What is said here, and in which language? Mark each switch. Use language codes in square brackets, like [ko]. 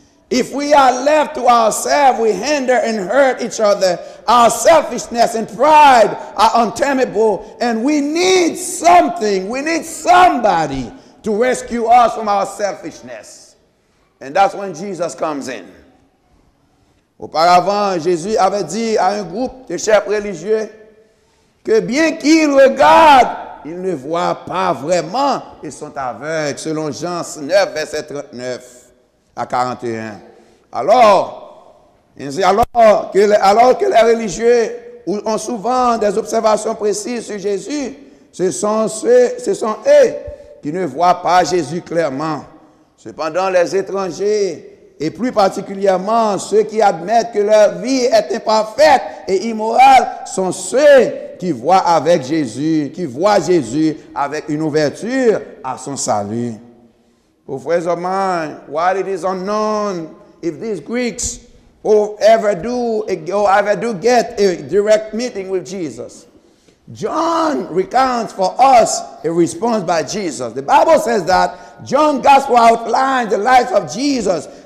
[en] If we are left to ourselves, we hinder and hurt each other. Our selfishness and pride are untamable, and we need something, we need somebody to rescue us from our selfishness. And that's when Jesus comes in. [fr] Auparavant, Jésus avait dit à un groupe de chefs religieux que bien qu'ils regardent, ils ne voient pas vraiment, ils sont aveugles, selon Jean 9, verset 39 à 41. Alors que les religieux ont souvent des observations précises sur Jésus, ce sont eux qui ne voient pas Jésus clairement. Cependant, les étrangers, et plus particulièrement ceux qui admettent que leur vie est imparfaite et immorale, sont ceux qui voient avec Jésus, qui voient Jésus avec une ouverture à son salut. [en] Oh, friends of mine, while it is unknown if these Greeks ever do get a direct meeting with Jesus, John recounts for us a response by Jesus. The Bible says that John's gospel outlines the life of Jesus.